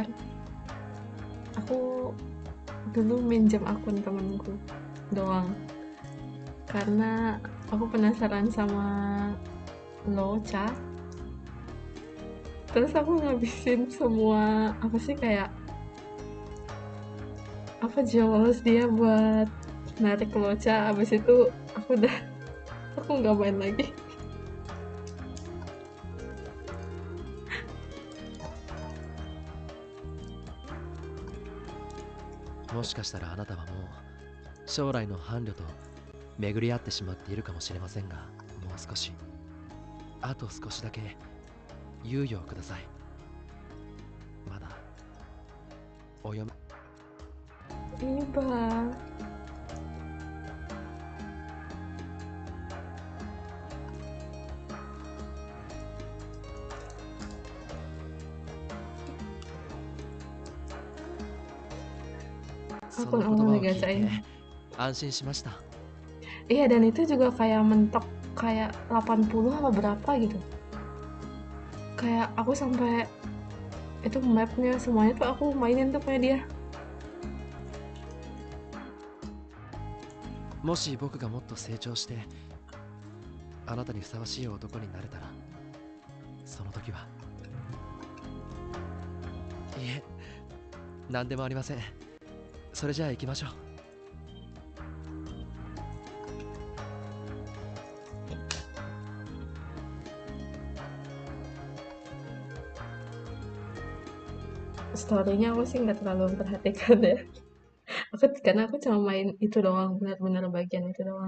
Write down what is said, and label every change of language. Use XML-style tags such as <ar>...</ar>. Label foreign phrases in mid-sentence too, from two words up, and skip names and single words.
<id>Aku dulu minjem akun temenku doang karena aku penasaran sama Locha. Terus aku ngabisin semua apa sih kayak apa jewels dia buat narik Locha. Abis itu aku nggak main lagi.</id> <ja>もしかしたらあなたはもう将来の伴侶と巡り合ってしまっているかもしれませんが、もう少し、あと少しだけ猶予をください。まだお嫁。</ja> <id>IBA. Akun awalnya gacain.</id> <ja>安心しました.</ja> <id>Iya, dan itu juga kayak mentok kayak 80 apa berapa gitu. Kayak aku sampai itu mapnya semuanya tuh aku mainin tuh kayak dia.</id> <ja>もし僕がもっと成長してあなたにふさわしい男になれたら、その時は。いえ、何でもありません。それじゃあ行きましょう。</ja> <id>Story-nya aku sih nggak terlalu memperhatikan ya. Karena aku cuma main itu doang, benar-benar bagian itu doang.</id>